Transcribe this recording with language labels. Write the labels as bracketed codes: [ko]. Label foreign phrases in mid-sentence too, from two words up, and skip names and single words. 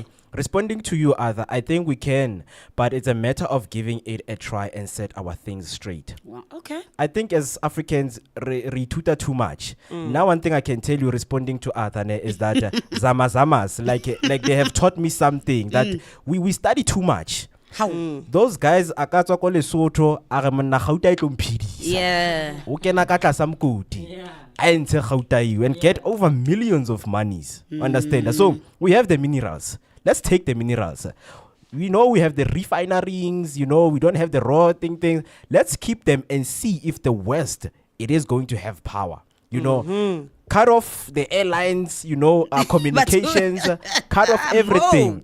[en] Responding to you, Arthur, I think we can, but it's a matter of giving it a try and set our things straight. Well, okay. I think as Africans, tutor too much. Now, one thing I can tell you responding to Arthur is that Zamazamas, like they have taught me something that we study too much. How? Those guys [st] akatswa ko Lesotho a re monna gauta e tlo mphidisa. [en] Yeah. [st] O kena ka tlasa mokoti. A ntshe gauta eo [en] and get over millions of monies. Understand? So we have the minerals. Let's take the minerals. We know we have the refineries, we don't have the raw things. Let's keep them and see if the West, it is going to have power. Cut off the airlines, communications, cut off everything.